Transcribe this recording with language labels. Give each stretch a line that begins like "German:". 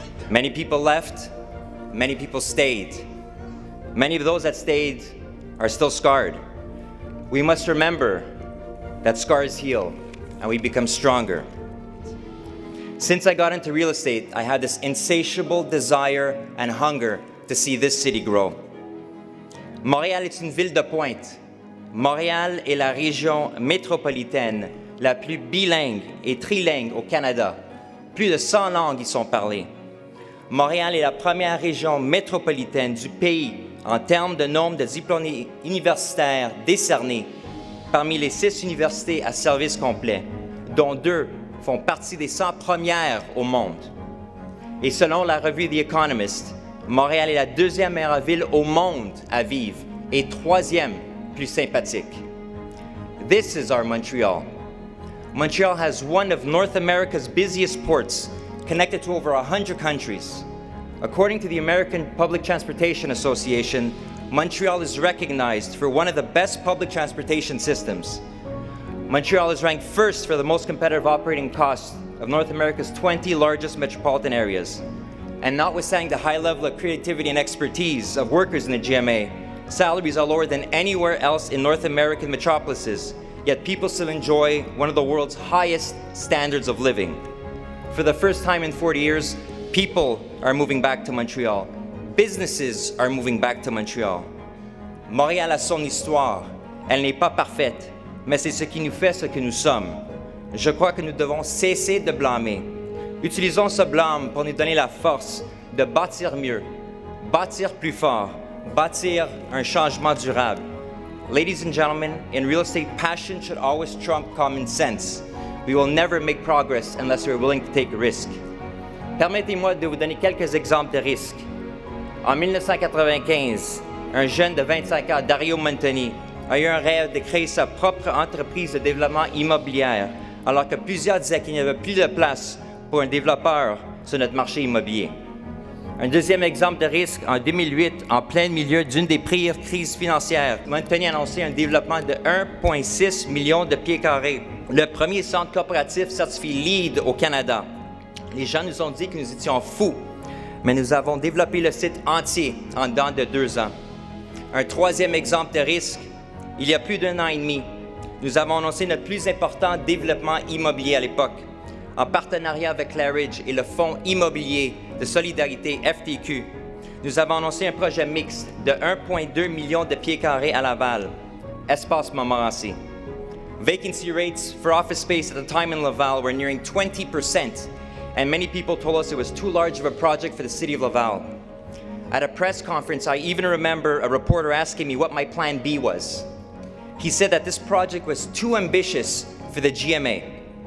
English: Many people left, many people stayed. Many of those that stayed are still scarred. We must remember that scars heal and we become stronger. Since I got into real estate, I had this insatiable desire and hunger to see this city grow.
French: Montréal est une ville de pointe. Montréal est la région métropolitaine la plus bilingue et trilingue au Canada. Plus de 100 langues y sont parlées. Montréal est la première région métropolitaine du pays en termes de nombre de diplômes universitaires décernés parmi les 6 universités à service complet, dont 2 font partie des 100 premières au monde. Et selon la revue The Economist, Montréal est la 2e meilleure ville au monde à vivre et 3e plus sympathique.
English: This is our Montreal. Montreal has one of North America's busiest ports, connected to over 100 countries. According to the American Public Transportation Association, Montreal is recognized for one of the best public transportation systems. Montreal is ranked first for the most competitive operating costs of North America's 20 largest metropolitan areas. And notwithstanding the high level of creativity and expertise of workers in the GMA, salaries are lower than anywhere else in North American metropolises, yet people still enjoy one of the world's highest standards of living. For the first time in 40 years, people are moving back to Montreal. Businesses are moving back to Montreal.
French: Montréal a son histoire. Elle n'est pas parfaite, mais c'est ce qui nous fait ce que nous sommes. Je crois que nous devons cesser de blâmer. Utilisons ce blâme pour nous donner la force de bâtir mieux, bâtir plus fort, bâtir un changement durable.
English: Ladies and gentlemen, in real estate, passion should always trump common sense. We will never make progress unless we are willing to take a risk.
French: Permettez-moi de vous donner quelques exemples de risques. En 1995, un jeune de 25 ans, Dario Montoni, a eu un rêve de créer sa propre entreprise de développement immobilier, alors que plusieurs disaient qu'il n'y avait plus de place pour un développeur sur notre marché immobilier. Un deuxième exemple de risque, en 2008, en plein milieu d'une des pires crises financières, Montoni a annoncé un développement de 1,6 million de pieds carrés, le premier centre coopératif certifié LEED au Canada. Les gens nous ont dit que nous étions fous, mais nous avons développé le site entier en dedans de 2 ans. Un troisième exemple de risque, il y a plus d'1 an et demi, nous avons annoncé notre plus important développement immobilier à l'époque, en partenariat avec Claridge et le Fonds immobilier de solidarité FTQ. Nous avons annoncé un projet mixte de 1,2 million de pieds carrés à Laval, Espace Montmorency.
English: Vacancy rates for office space at the time in Laval were nearing 20%, and many people told us it was too large of a project for the city of Laval. At a press conference, I even remember a reporter asking me what my plan B was. He said that this project was too ambitious for the GMA.